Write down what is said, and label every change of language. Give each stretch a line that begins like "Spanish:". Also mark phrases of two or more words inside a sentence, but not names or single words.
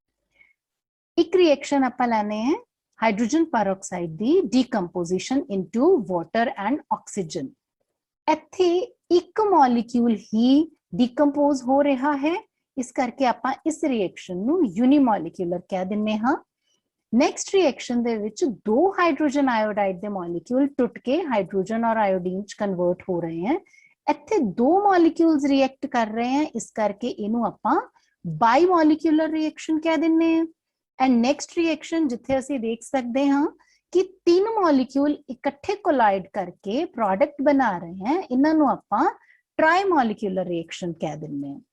Punjabi: एक reaction ਆਪਾਂ ਲੈਣੇ ਹੈ
English: hydrogen peroxide
Punjabi: ਦੀ
English: decomposition into water and oxygen.
Punjabi: ਇੱਥੇ ਇੱਕ molecule ਹੀ decompose ਹੋ ਰਿਹਾ ਹੈ, ਇਸ ਕਰਕੇ ਆਪਾਂ ਇਸ reaction ਨੂੰ unimolecular ਕਹਿ ਦਿੰਨੇ ਹਾਂ।
English: next reaction
Punjabi: ਦੇ ਵਿਚ ਦੋ
English: hydrogen iodide
Punjabi: ਦੇ ਮਾਲੀਕਿਊਲ ਟੁੱਟ ਕੇ ਹਾਈਡ੍ਰੋਜਨ ਔਰ ਆਇਓਡੀਨ ਚ ਕਨਵਰਟ ਹੋ ਰਹੇ ਹੈਂ। ਇੱਥੇ ਦੋ ਮਾਲੀਕਿਊਲਜ਼ ਰਿਐਕਟ ਕਰ ਰਹੇ ਹੈਂ, ਇਸ ਕਰਕੇ ਇਨੂੰ ਆਪਾਂ
English: bimolecular reaction
Punjabi: ਕਹਿ ਦਿੰਨੇ ਹੈਂ।
English: and next reaction
Punjabi: ਜਿੱਥੇ ਅਸੀਂ ਦੇਖ ਸਕਤੇ ਹੈਂ ਕਿ ਤੀਨ ਮਾਲੀਕਿਊਲ ਇਕੱਠੇ ਕੋਲਾਈਡ ਕਰਕੇ ਪ੍ਰੋਡਕਟ ਬਣਾ ਰਹੇ ਹੈਂ, ਇਨ੍ਹਾਂ ਨੂੰ ਆਪਾਂ
English: trimolecular reaction
Punjabi: ਕਹਿ ਦਿੰਨੇ ਹੈਂ।